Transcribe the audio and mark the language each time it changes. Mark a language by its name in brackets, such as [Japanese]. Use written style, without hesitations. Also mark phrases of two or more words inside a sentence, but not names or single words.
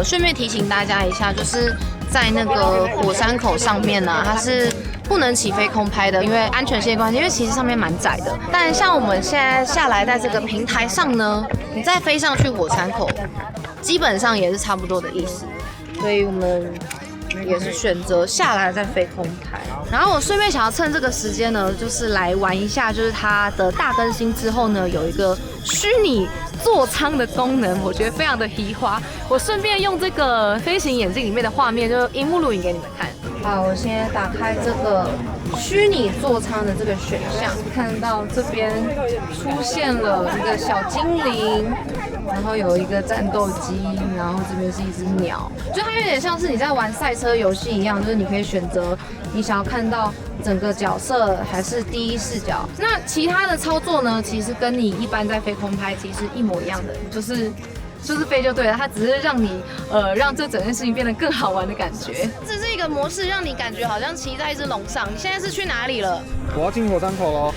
[Chinese] 順便提醒大家一下，就是在那個火山口上面呢，它是不能起飛空拍的，因為安全性的關係。因為其實上面蠻窄的，但像我們現在下來在這個平台上呢，你再飛上去火山口，基本上也是差不多的意思。所以我們也是選擇下來再飛空拍。然後我順便想要趁這個時間呢，就是來玩一下，就是它的大更新之後呢，有一個虛擬座艙的功能，我覺得非常的奇花。我順便用這個飛行眼鏡裡面的畫面，就熒幕錄影給你們看。好，我現在打開這個虛擬座艙的這個選項，看到這邊出現了一個小精靈，然後有一個戰鬥機，然後這邊是一只鳥，就它有點像是你在玩賽車遊戲一樣，就是你可以選擇你想要看到整個角色還是第一視角。那其他的操作呢，其實跟你一般在飛空拍其實一模一樣的，就是飛就对了，它只是讓你讓這整件事情變得更好玩的感觉。这是一个模式，让你感觉好像骑在一只龍上。你現在是去哪裡了？我要進火山口咯。